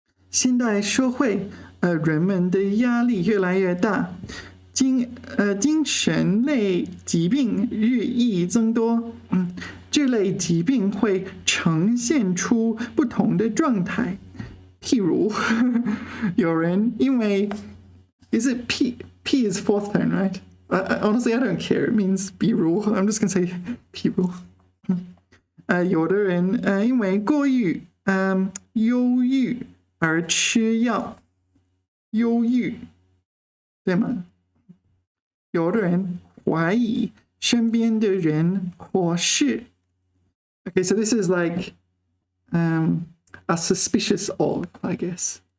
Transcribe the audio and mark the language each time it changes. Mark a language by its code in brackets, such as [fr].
[zh] 现代社会，人们的压力越来越大，精神类疾病日益增多。这类疾病会呈现出不同的状态。譬如，有人因为 [en] is it P is fourth tone, right? Honestly, I don't care. It means 比如 I'm just going to say 譬如。 [zh] 有的人因为过于忧郁而吃药，忧郁，对吗？有的人怀疑身边的人或事。 [en] Okay, so this is like are suspicious of, I guess.